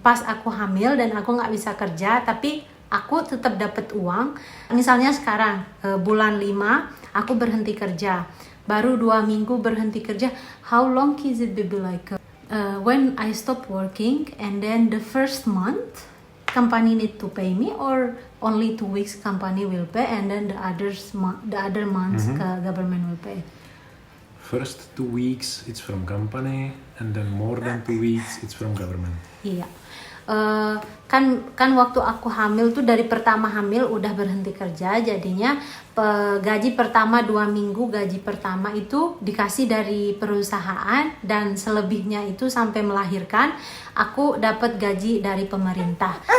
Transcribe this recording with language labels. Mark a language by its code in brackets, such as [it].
[id] Pas aku hamil dan aku nggak bisa kerja, tapi aku tetap dapat uang. Misalnya sekarang bulan 5 aku berhenti kerja, baru 2 minggu berhenti kerja. [en] How long is it be like? When I stop working and then the first month company need to pay me, or only 2 weeks company will pay and then the other months government will pay? First 2 weeks it's from company, and then more than 2 weeks it's from government. [id] Iya. Kan waktu aku hamil tuh dari pertama hamil udah berhenti kerja, jadinya gaji pertama 2 minggu gaji pertama itu dikasih dari perusahaan, dan selebihnya itu sampai melahirkan aku dapat gaji dari pemerintah.